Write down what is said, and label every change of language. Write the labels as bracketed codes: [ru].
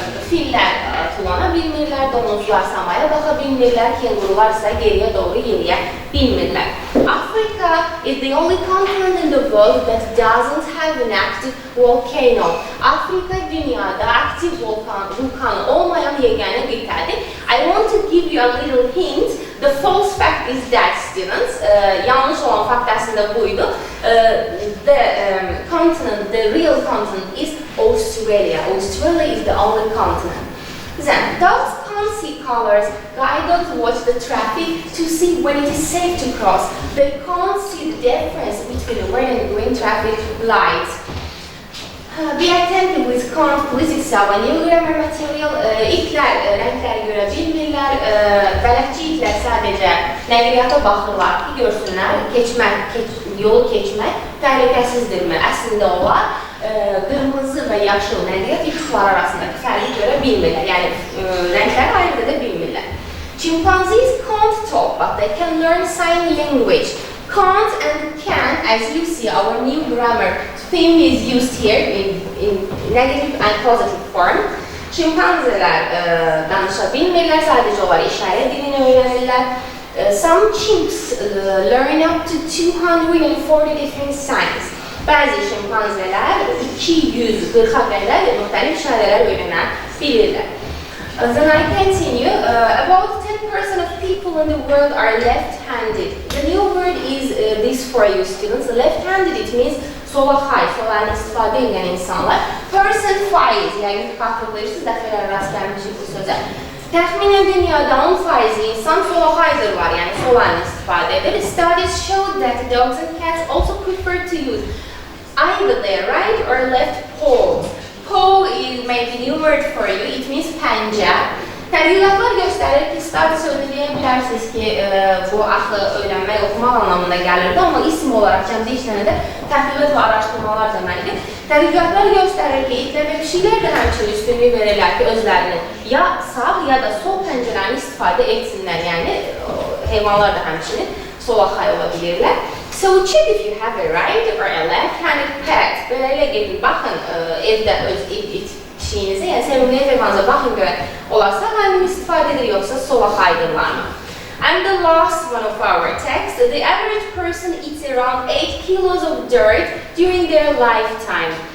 [az] Fillər tulana bilmirlər, domuzlar samaya baxa bilmirlər, kengurular isə geriyə doğru yeriyə bilmirlər. [en] Africa is the only continent in the world that doesn't have an active volcano. [az] Afrika dünyada aktiv vulkan olmayan yeganə qitədir. [en] I want to give you a little hint. The false fact is that, students, [az] yanlış olan fakt əslində buydu. [en] The real continent is Australia. Australia is the only continent. Then, dogs can't see colors. Guide dogs watch the traffic to see when it is safe to cross. They can't see the difference between red and green traffic lights. Be attentive with can't, please. It's our new grammar material. [az] İtlər rəngləri görə bilmirlər. Bələdçi itlər sadəcə nəqliyyata baxırlar ki, görsünlər, yolu keçmək təhlükəsizdirmi? Əslində onlar qırmızı və yaşıl nəqliyyat işıqlar arasındakı fərqi görə bilmirlər. Yəni, rəngləri ayırt edə bilmirlər. [en] Chimpanzees can't talk, but they can learn sign language. Can't and can, as you see, our new grammar theme is used here in negative and positive form. [az] Şimpanzelər danışa bilmirlər, sadəcə onlar işarə dilini öyrənirlər. [en] Some chimps learn up to 240 different signs. [az] Bəzi şimpanzelər 240-a qədər müxtəlif işarələr öyrənə bilirlər. [en] Then I continue. About 10% of people in the world are left-handed. The new word is this for you, students. Left-handed, it means [az] sola xay, sola istifadə edən insanlar. Person faiz, yəni xatırlayırsınız, dəfələr rast gəlmişik bu sözə. Təxminən dünyada 10% insan sola xaydır var, yəni sola istifadə edir. [en] Studies show that dogs and cats also prefer to use either their right or left paws. Paw is maybe a new word for you. It means panja. [az] Tədqiqatlar göstərir ki, study sözü deyə bilərsiniz ki, bu axı öyrənmək, oxumaq anlamında gəlirdi, amma isim olaraq cəmdə işlənəndə tədqiqat və araşdırmalar deməlidir. Tədqiqatlar göstərir ki, itlər və pişiklər də həmçinin üstünlük verirlər ki, özlərini ya sağ, ya da sol pəncərəni istifadə etsinlər, yəni heyvanlar da həmçinin sola xay ola bilirlər. [en] So check if you have a right or a left-handed pet. [az] Beləliklə gedin, baxın evdə öz pişiyinizə, yəni sevimli heyvanınıza baxın görək, olarsa hangi istifadə edir, yoxsa sola xaydırlarmı? [en] And the last one of our text, the average person eats around 8 kilos of dirt during their lifetime.